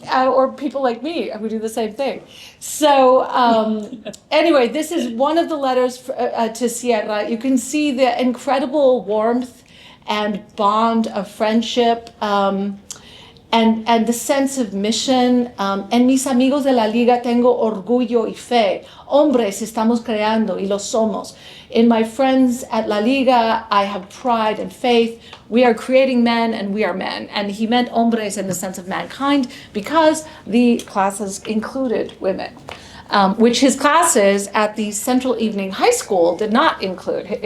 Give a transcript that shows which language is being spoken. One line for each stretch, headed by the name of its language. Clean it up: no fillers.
English: Or people like me who do the same thing. So anyway, this is one of the letters to Sierra. You can see the incredible warmth and bond of friendship and the sense of mission.
Spanish: En mis amigos de la Liga tengo orgullo y fe. Hombres estamos creando y lo somos.
English: In my friends at La Liga, I have pride and faith. We are creating men and we are men. And he meant hombres in the sense of mankind because the classes included women. Which his classes at the Central Evening High School did not include.